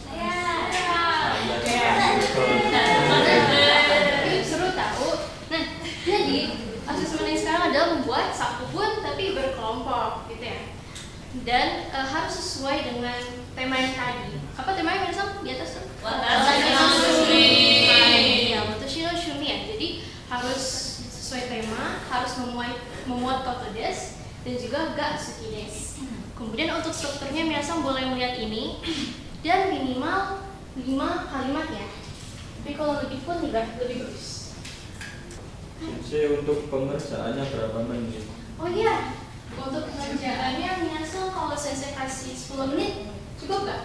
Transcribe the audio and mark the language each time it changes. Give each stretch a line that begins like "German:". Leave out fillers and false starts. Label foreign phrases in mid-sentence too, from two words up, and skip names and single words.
Indonesian: Seru tahu. Nah, jadi asesmen yang sekarang adalah membuat satu pun tapi berkelompok gitu ya. Dan harus sesuai dengan tema yang tadi. Apa temanya Minasan di atas tuh?
Japanese: 私の趣味.
Indonesian: Ya,
Japanese: 私の趣味
Indonesian: ya. Jadi harus sesuai tema, harus memuat
Japanese: ことです
Indonesian: dan juga
Japanese: が好きです.
Indonesian: Kemudian untuk strukturnya Minasan boleh melihat ini dan minimal 5 kalimat ya. Tapi kalau lebih pun lebih bagus. Sensei, untuk pengerjaannya berapa menit? Oh iya, untuk pengerjaannya Minasan kalau Sensei kasih 10 menit cukup gak?